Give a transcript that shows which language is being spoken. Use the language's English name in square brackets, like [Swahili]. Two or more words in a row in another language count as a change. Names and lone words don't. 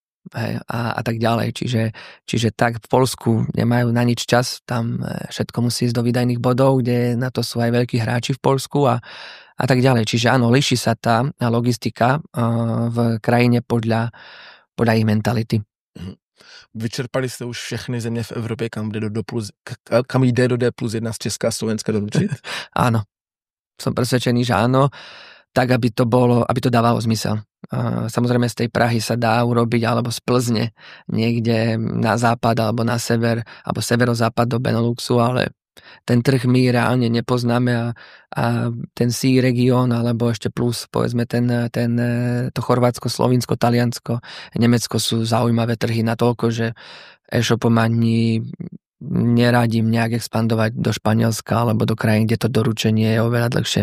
[Slovak] Hej, a tak ďalej. Čiže tak v Poľsku nemajú na nič čas, tam všetko musí ísť do výdajných bodov, kde na to sú aj veľkí hráči v Poľsku a tak ďalej. Čiže áno, líši sa tá logistika v krajine podľa ich mentality. [Czech] Vyčerpali jste už všechny země v Evropě, kam jde do D+1 z Česka a Slovenska doručiť? [Slovak] Áno. Som presvedčený, že áno, tak aby to dávalo zmysel. Samozrejme z tej Prahy sa dá urobiť, alebo z Plzne niekde na západ alebo na sever, alebo severozápad do Beneluxu, ale ten trh my reálne nepoznáme a ten C región, alebo ešte plus povedzme to Chorvátsko, Slovinsko, Taliansko, Nemecko sú zaujímavé trhy natoľko, že e-shopom ani neradím nejak expandovať do Španielska alebo do krajín, kde to doručenie je oveľa dlhšie.